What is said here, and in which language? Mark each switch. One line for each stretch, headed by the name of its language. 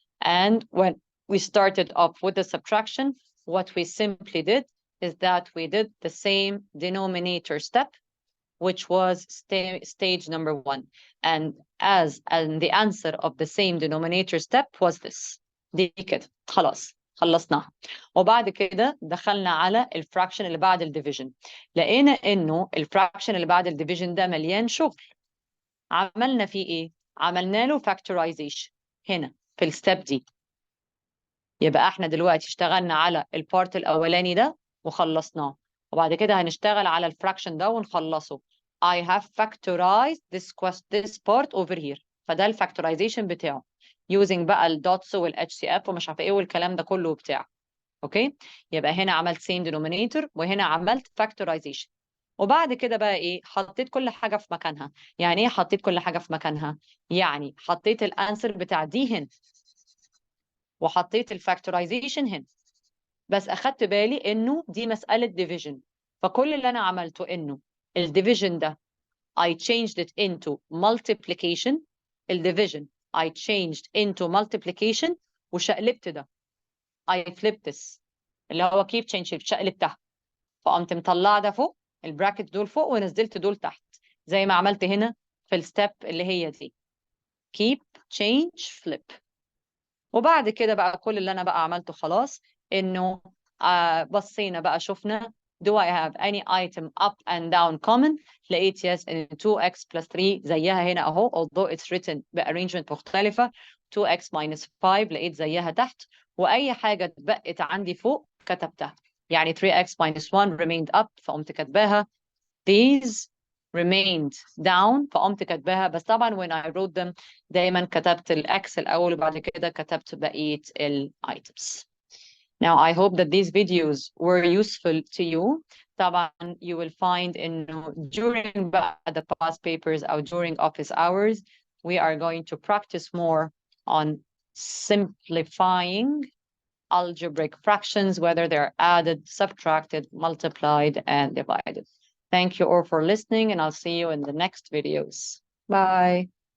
English: And when we started off with the subtraction, what we simply did is that we did the same denominator step, which was stage number 1. And the answer of the same denominator step was this.
Arabic: دي كده خلاص خلصناها. وبعد كده دخلنا على الفراكشن اللي بعد الديفيجن. لقينا انه الفراكشن اللي بعد الديفيجن ده مليان شغل. عملنا فيه ايه؟ عملنا له فاكتورايزيشن هنا في الستep دي. يبقى احنا دلوقتي اشتغلنا على البارت الاولاني ده وخلصناه وبعد كده هنشتغل على الفراكشن ده ونخلصه.
English: I have factorized this part over here.
Arabic: فده الفاكتورايزيشن بتاعه using بقى الدوتس والاتش سي اف ومش عارفه ايه والكلام ده كله بتاعه. اوكي يبقى هنا عملت same denominator وهنا عملت factorization. وبعد كده بقى ايه حطيت كل حاجه في مكانها. يعني ايه حطيت كل حاجه في مكانها؟ يعني حطيت الانسر بتاع دي هنا وحطيت الفاكتورايزيشن هنا بس اخدت بالي انه دي مساله division. فكل اللي انا عملته انه الديفيجن ده
English: I changed it into multiplication.
Arabic: الديفيجن I changed into multiplication وشقلبت ده
English: I flipped this
Arabic: اللي هو keep change شقلبتها. فقمت مطلعه ده فوق البراكت دول فوق ونزلت دول تحت زي ما عملت هنا في الستيب اللي هي دي keep change flip. وبعد كده بقى كل اللي انا بقى عملته خلاص انه بصينا بقى شفنا
English: do I have any item up and down common.
Arabic: لقيت yes in 2x plus 3 زيها هنا اهو
English: although it's written
Arabic: بarrangement مختلفة. 2x minus 5 لقيت زيها تحت واي حاجة اتبقت عندي فوق كتبتها.
English: يعني 3x minus 1 remained up
Arabic: فقمت كاتباها.
English: These remained down فقمت كاتباها.
Arabic: بس طبعا
English: when I wrote them
Arabic: دايما كتبت الأكس الأول وبعد كده كتبت بقية items.
English: Now I hope that these videos were useful to you.
Arabic: طبعا
English: you will find
Arabic: إنه
English: during the past papers or during office hours we are going to practice more on simplifying algebraic fractions, whether they're added, subtracted, multiplied, and divided. Thank you all for listening, and I'll see you in the next videos. Bye.